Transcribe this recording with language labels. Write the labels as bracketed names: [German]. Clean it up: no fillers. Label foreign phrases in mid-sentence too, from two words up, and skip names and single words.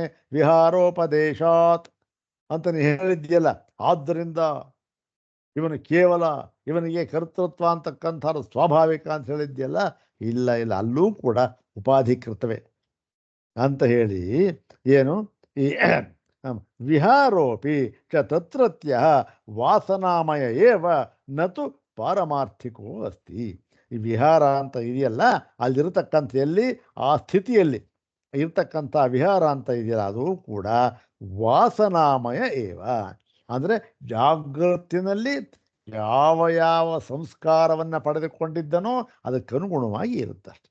[Kannada] ವಿಹಾರೋಪದೇಶಾತ್ ಅಂತ ನೀ ಹೇಳಿದ್ಯಲ್ಲ, ಆದ್ದರಿಂದ ಇವನಿಗೆ ಕರ್ತೃತ್ವ ಅಂತಕ್ಕಂಥದ್ದು ಸ್ವಾಭಾವಿಕ ಅಂತ ಹೇಳಿದ್ಯಲ್ಲ, ಇಲ್ಲ ಅಲ್ಲೂ ಕೂಡ ಉಪಾಧಿಕೃತವೇ ಅಂತ ಹೇಳಿ ಏನು ಈ [Sanskrit] ವಿಹಾರೋಪಿ ಚ ತತ್ರತ್ಯ ವಾಸನಾಮಯ ಏವ ನತು ಪಾರಮಾರ್ಥಿಕೋ ಅಸ್ತಿ. [Kannada] ಈ ವಿಹಾರ ಅಂತ ಇದೆಯಲ್ಲ, ಅಲ್ಲಿರತಕ್ಕಂಥ ಆ ಸ್ಥಿತಿಯಲ್ಲಿ ಇರ್ತಕ್ಕಂಥ ವಿಹಾರ ಅಂತ ಇದೆಯಲ್ಲ, ಅದು ಕೂಡ [Sanskrit] ವಾಸನಾಮಯ ಏವ. [Kannada] ಅಂದರೆ ಜಾಗೃತಿನಲ್ಲಿ ಯಾವ ಸಂಸ್ಕಾರವನ್ನು ಪಡೆದುಕೊಂಡಿದ್ದನೋ ಅದಕ್ಕನುಗುಣವಾಗಿ ಇರುತ್ತಷ್ಟೆ.